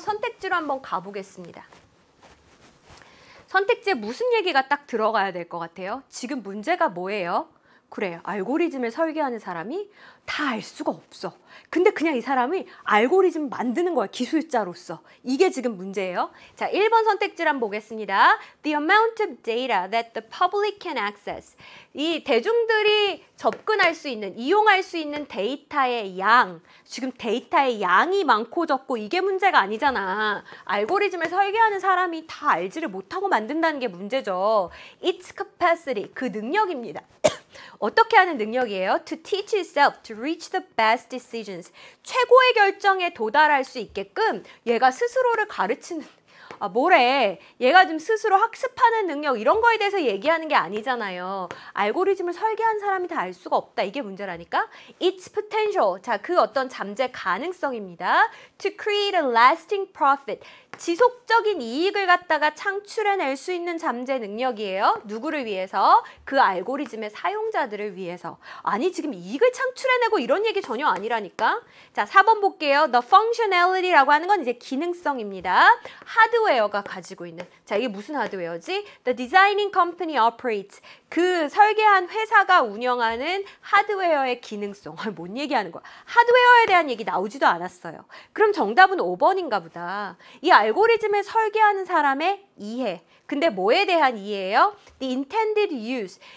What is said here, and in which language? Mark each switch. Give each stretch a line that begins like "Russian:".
Korean: 선택지로 한번 가보겠습니다. 선택지에 무슨 얘기가 딱 들어가야 될 것 같아요? 지금 문제가 뭐예요? 그래, 알고리즘을 설계하는 사람이 다 알 수가 없어. 근데 그냥 이 사람이 알고리즘 만드는 거야, 기술자로서. 이게 지금 문제예요. 자, 1번 선택지를 한번 보겠습니다.
English: The amount of data that the public can access.
Korean: 이 대중들이 접근할 수 있는, 이용할 수 있는 데이터의 양. 지금 데이터의 양이 많고 적고 이게 문제가 아니잖아. 알고리즘을 설계하는 사람이 다 알지를 못하고 만든다는 게 문제죠.
English: Its capacity,
Korean: 그 능력입니다. 어떻게 하는 능력이에요?
English: To teach itself to reach the best decisions.
Korean: 최고의 결정에 도달할 수 있게끔 얘가 스스로를 가르치는 뭐래. 얘가 좀 스스로 학습하는 능력 이런 거에 대해서 얘기하는 게 아니잖아요. 알고리즘을 설계한 사람이 다 알 수가 없다. 이게 문제라니까.
English: Its potential.
Korean: 자, 그 어떤 잠재 가능성입니다.
English: To create a lasting profit.
Korean: 지속적인 이익을 갖다가 창출해낼 수 있는 잠재 능력이에요. 누구를 위해서? 그 알고리즘의 사용자들을 위해서. 아니, 지금 이익을 창출해내고 이런 얘기 전혀 아니라니까. 자, 4번 볼게요.
English: The functionality
Korean: 라고 하는 건 이제 기능성입니다. 하드웨어가 가지고 있는. 자, 이게 무슨 하드웨어지?
English: The designing company operates.
Korean: 그 설계한 회사가 운영하는 하드웨어의 기능성. 뭔 얘기하는 거야? 하드웨어에 대한 얘기 나오지도 않았어요. 그럼 정답은 5번인가 보다. 이 알고리즘을 설계하는 사람의 이해. 근데 뭐에 대한 이해예요?
English: The intended use.